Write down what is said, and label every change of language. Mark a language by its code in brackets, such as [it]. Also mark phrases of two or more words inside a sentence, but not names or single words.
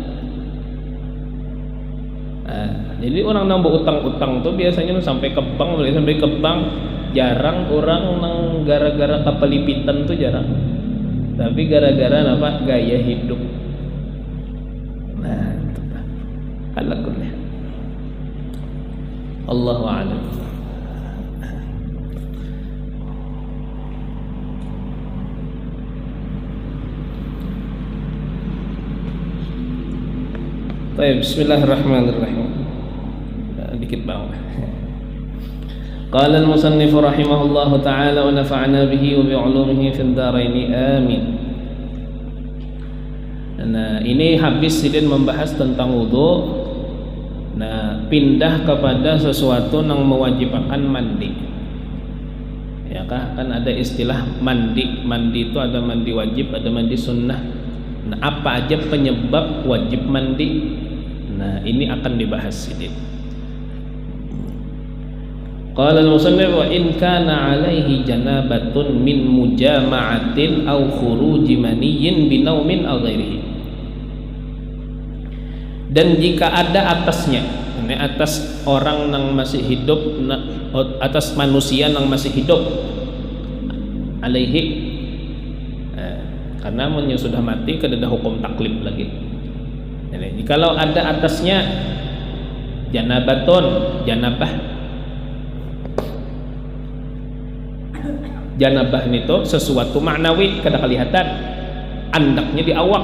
[bjn] Jadi orang nambah utang-utang tuh biasanya sampai ke bank, jarang orang nang gara-gara kapalipitan tuh jarang. [id] Tapi gara-gara apa? Gaya hidup. [ar] على كل حال. الله أعلم. [id] Baik, bismillahirrahmanirrahim. Dikit banget. [ar] قال المصنف رحمه الله تعالى ونفعنا به وبعلومه في الدارين آمين. [bjn] Nah, ini habis sidin membahas tentang wudu. [id] Nah, pindah kepada sesuatu yang mewajibkan mandi. Ya kan ada istilah mandi. Mandi itu ada mandi wajib, ada mandi sunnah. Nah, apa aja penyebab wajib mandi? [bjn] Nah, ini akan dibahas sidin. [ar] قال المصنف وإن كان عليه جنابة من مجامعة أو خروج مني بنوم أو غيره. [id] Dan jika ada atasnya, ini atas orang yang masih hidup, atas manusia yang masih hidup, alaihi, [bjn] karena mun sudah mati kada ada hukum taklif lagi. Jadi kalau ada atasnya janabatun, janabah itu sesuatu maknawi kada kelihatan, andaknya di awak.